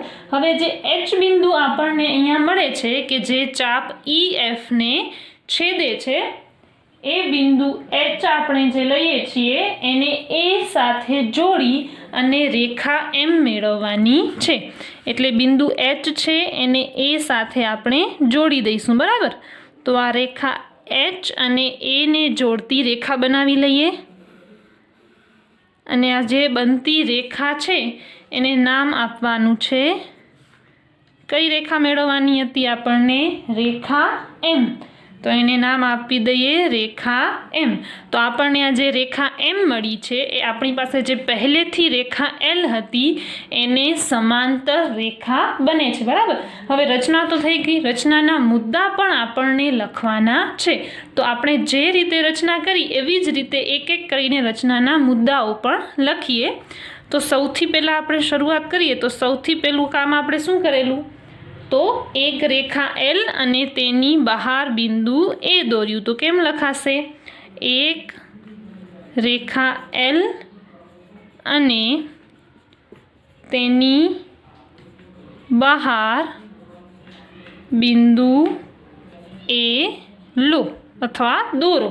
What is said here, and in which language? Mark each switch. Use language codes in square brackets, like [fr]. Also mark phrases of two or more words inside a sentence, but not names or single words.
[gu] હવે જે એચ બિંદુ આપણને અહીંયા મળે છે કે જે ચાપ ઈ એફ ને છેદે છે એ બિંદુ એચ આપણે જે લઈએ છીએ એને એ સાથે જોડી અને રેખા એમ મેળવવાની છે એટલે બિંદુ એચ છે એને એ સાથે આપણે જોડી દઈશું બરાબર। તો આ રેખા એચ અને એ ને જોડતી રેખા બનાવી લઈએ અને આ જે બનતી રેખા છે એને નામ આપવાનું છે કઈ રેખા મેળવવાની હતી આપણને રેખા એમ। તો એને નામ આપી દઈએ રેખા એમ। તો આપણને આ જે રેખા એમ મળી છે એ આપણી પાસે જે પહેલેથી રેખા એલ હતી એને સમાંતર રેખા બને છે બરાબર। હવે રચના તો થઈ ગઈ રચનાના મુદ્દા પણ આપણને લખવાના છે। તો આપણે જે રીતે રચના કરી એવી જ રીતે એક એક કરીને રચનાના મુદ્દાઓ પણ લખીએ। તો સૌથી પહેલા આપણે શરૂઆત કરીએ તો સૌથી પહેલું કામ આપણે શું કરેલું તો એક રેખા એલ અને તેની બહાર બિંદુ એ દોર્યું। તો કેમ લખાશે એક રેખા એલ અને તેની બહાર બિંદુ એ લો અથવા દોરો।